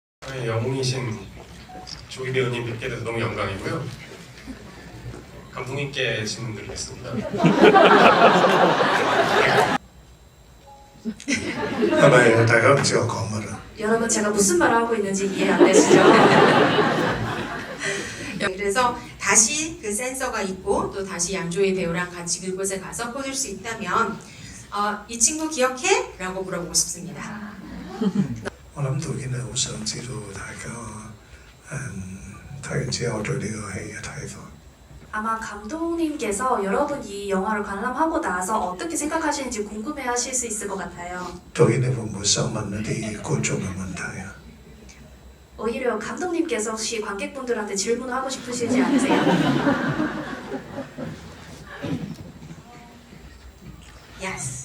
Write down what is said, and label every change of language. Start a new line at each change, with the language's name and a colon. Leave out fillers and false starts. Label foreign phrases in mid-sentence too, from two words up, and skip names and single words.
Korean: 저의 영웅이신 조기 배우님 뵙게 돼서 너무 영광이고요. 감독님께 질문 드리겠습니다.
Cantonese: 係咪大家唔知我講乜啊？
Korean: 여러분 제가 무슨 말을 하고 있는지 이해 안 되시죠? 그래서 다시 그 센서가 있고 또 다시 양조희 배우랑 같이 그곳에 가서 꽂을 수 있다면 이 친구 기억해? 라고 물어보고 싶습니다.
Cantonese: 我諗導演係好想知道大家睇完之後對呢個戲嘅睇法。
Korean: 아마 감독님께서 여러분 이 영화를 관람하고 나서 어떻게 생각하시는지 궁금해하실 수 있을 것 같아요.
Cantonese: 導演你會唔會想問一啲觀眾嘅問題啊？
Korean: 오히려 감독님께서 혹시 관객분들한테 질문을 하고 싶으시지 않으세요?
English: Yes.